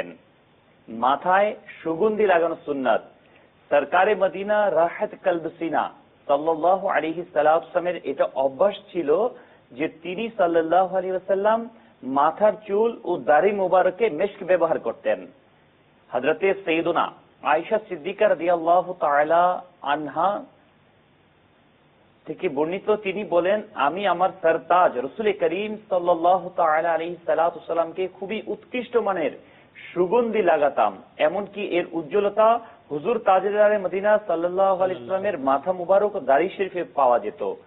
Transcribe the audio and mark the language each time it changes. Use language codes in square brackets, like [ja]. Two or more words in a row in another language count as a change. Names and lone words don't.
[bn] মাথায় সুগন্ধি লাগানো সুন্নাত। সরকারে মদিনা রাহাত কলবসিনা [ar] صلى الله عليه [bn] সাল্লামের এটা অভ্যাস ছিল যে তিনি [ar] صلى الله عليه وسلم [bn] মাথার চুল ও দাড়ি মোবারকে মেশক ব্যবহার করতেন। حضرت سیدنا عائشہ সিদ্দিকা [ar] رضي الله تعالى عنها [bn] থেকে বর্ণিত, তিনি বলেন, আমি আমার সরতাজ রাসূল করিম [ar] صلى الله تعالى عليه [bn] সাল্লাতু সাল্লামকে খুবই উৎকৃষ্ট মানের সুগন্ধি লাগাতাম, এমনকি এর উজ্জ্বলতা হুজুর তাজদারে মদিনা [ar] صلى الله عليه [bn] সাল্লামের মাথা মুবারক ও দাড়ি শরীফে পাওয়া যেত।